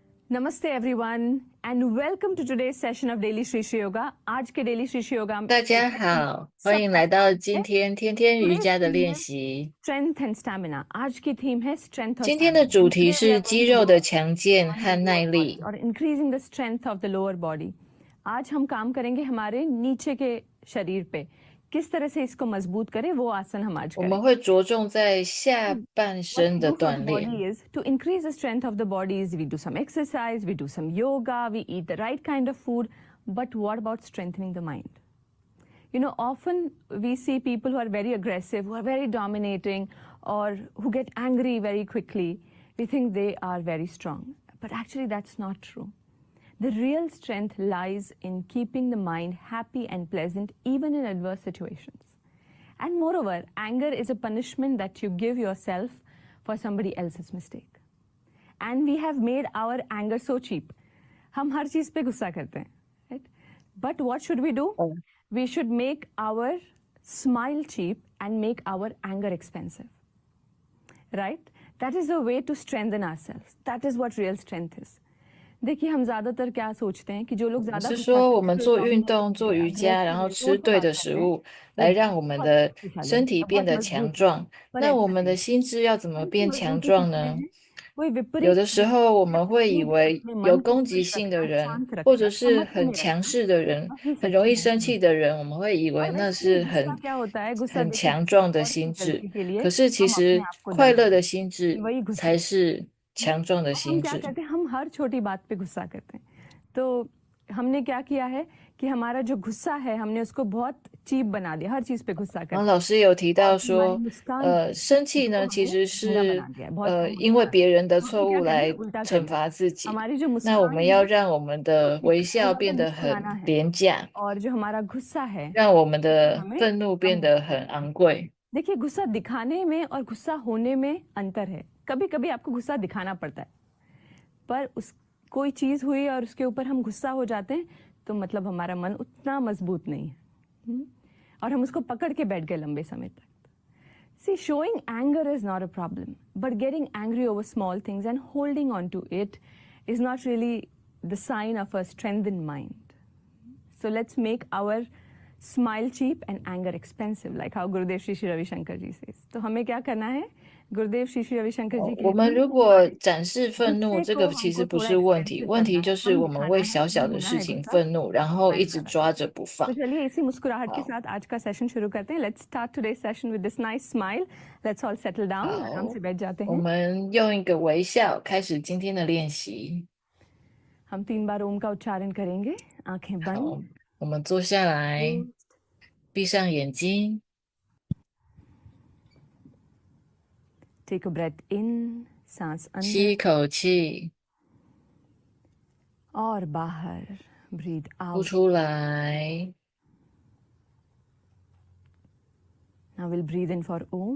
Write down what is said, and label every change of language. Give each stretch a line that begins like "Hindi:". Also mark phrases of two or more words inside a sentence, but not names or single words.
English: Namaste everyone and welcome to today's session of Daily Shri Shri Yoga.
Hindi: आज के Daily Shri Shri Yoga
Chinese: 大家好，欢迎来到今天天天瑜伽的练习。
English: Strength and Stamina.
Hindi: आज की theme है Strength और
Chinese: 今天的
Hindi: Stamina.
Chinese: 主题是肌肉的强健和耐力。
English: और increasing the strength of the lower body.
Hindi: आज हम काम करेंगे हमारे नीचे के शरीर पे किस तरह से इसको मजबूत करें वो आसन हम आज
Chinese: 我
Hindi: करेंगे.
Chinese: 们会着重在下半身的锻炼。
English: Is to increase the strength of the body is we do some exercise, we do some yoga, we eat the right kind of food. But what about strengthening the mind? You know, often we see people who are very aggressive, who are very dominating, or who get angry very quickly. We think they are very strong. But actually, that's not true. The real strength lies in keeping the mind happy and pleasant even in adverse situations. And moreover, anger is a punishment that you give yourself for somebody else's mistake. And we have made our anger so cheap.
Hindi: हम हर चीज पे गुस्सा करते हैं,
English: right? But what should we do? We should make our smile cheap and make our anger expensive, right? That is the way to strengthen ourselves. That is what real strength is.
Hindi: देखिए हम ज्यादातर क्या सोचते हैं कि जो लोग ज्यादा
Chinese: 是说我们做运动、做瑜伽，然后吃对的食物，来让我们的身体变得强壮。那我们的心智要怎么变强壮呢？有的时候我们会以为有攻击性的人，或者是很强势的人，很容易生气的人，我们会以为那是很强壮的心智。可是其实快乐的心智才是强壮的心智。
Hindi: हम हर छोटी बात पे गुस्सा करते हैं. तो हमने क्या किया है कि हमारा जो गुस्सा है हमने उसको बहुत चीप बना दिया. हर चीज पे गुस्सा करते हैं.
Chinese: 老师有提到说，生气呢其实是因为别人的错误来惩罚自己。那我们要让我们的微笑变得很廉价，
Hindi: और जो हमारा गुस्सा है
Chinese: 让我们的愤怒变得很昂贵。
Hindi: देखिए गुस्सा दिखाने में और गुस्सा होने में अंतर है. कभी कभी आपको गुस्सा दिखाना पड़ता है, पर उस कोई चीज हुई और उसके ऊपर हम गुस्सा हो जाते हैं तो मतलब हमारा मन उतना मजबूत नहीं है और हम उसको पकड़ के बैठ गए लंबे समय तक.
English: See, showing anger is not a problem, but getting angry over small things and holding on to it is not really the sign of a strengthened mind. So let's make our smile cheap and anger expensive, like how Gurudev Shri Shri Ravi Shankar ji says.
Hindi: तो हमें क्या करना है? गुरुदेव श्री श्री रविशंकर जी
Chinese: 我们如果展示愤怒，这个其实不是问题，问题就是我们为小小的事情愤怒，然后一直抓着不放。
Hindi: तो चलिए इसी मुस्कुराहट के साथ आज का सेशन शुरू करते हैं.
English: Let's start today's session with this nice smile. Let's all settle down.
Hindi: आराम से बैठ जाते हैं.
Chinese: 我们用一个微笑开始今天的练习。
Hindi: हम 3 बार ओम का उच्चारण करेंगे. आंखें बंद.
Chinese: 我们坐下来，闭上眼睛。
English: Take a breath in,
Hindi: सांस अंदर.
Chinese: 吸一口气，
Hindi: और बाहर.
English: Breathe
Chinese: 呼
English: out.
Chinese: 出来。
English: Now we'll breathe in for Om.